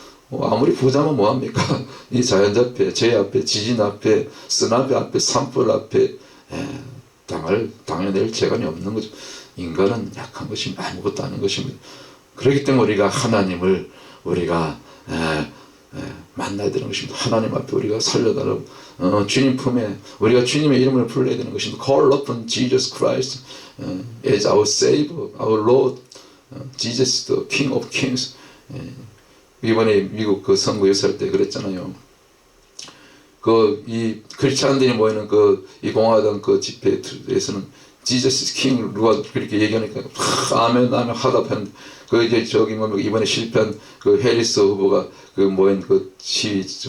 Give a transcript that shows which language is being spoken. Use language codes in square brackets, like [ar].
[ko] 아무리 부자면 뭐합니까? 이 자연재 앞에, 재 앞에, 지진 앞에, 쓰나미 앞에, 산불 앞에 당해낼 재간이 없는 거죠. 인간은 약한 것이 아무것도 아닌 것입니다. 그렇기 때문에 우리가 하나님을 우리가 만나야 되는 것입니다. 하나님 앞에 우리가 살려달라고 주님 품에 우리가 주님의 이름을 불러야 되는 것입니다. [en] Call upon Jesus Christ as our Savior, our Lord, Jesus the King of Kings. [ko] 이번에 미국 그 선거 유세할 때 그랬잖아요. 이 크리스찬들이 모이는 이 공화당 그 집회에서는 [en] 지저스 킹 [ko] 누가 그렇게 얘기하니까 아멘 하답했는데 이제 이번에 실패한 그 해리스 후보가 모인 시위